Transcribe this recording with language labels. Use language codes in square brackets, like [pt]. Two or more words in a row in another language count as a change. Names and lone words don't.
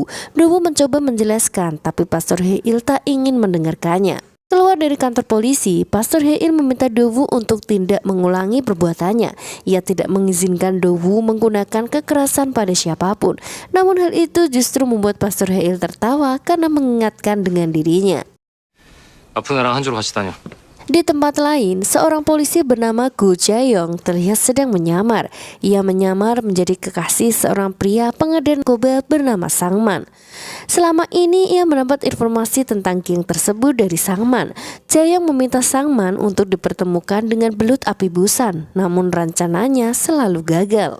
[id] Do-woo mencoba menjelaskan, tapi Pastor Heil tak ingin mendengarkannya. Keluar dari kantor polisi, Pastor Heil meminta Do-woo untuk tidak mengulangi perbuatannya. Ia tidak mengizinkan Do-woo menggunakan kekerasan pada siapapun. Namun hal itu justru membuat Pastor Heil tertawa karena mengingatkan dengan dirinya. [ko] 아픈 애랑 한 주로 같이 다녀. [id] Di tempat lain, seorang polisi bernama Go Jae-yong terlihat sedang menyamar. Ia menyamar menjadi kekasih seorang pria pengedar narkoba bernama Sangman. Selama ini ia mendapat informasi tentang geng tersebut dari Sangman. Jae-yong meminta Sangman untuk dipertemukan dengan belut api Busan, namun rencananya selalu gagal.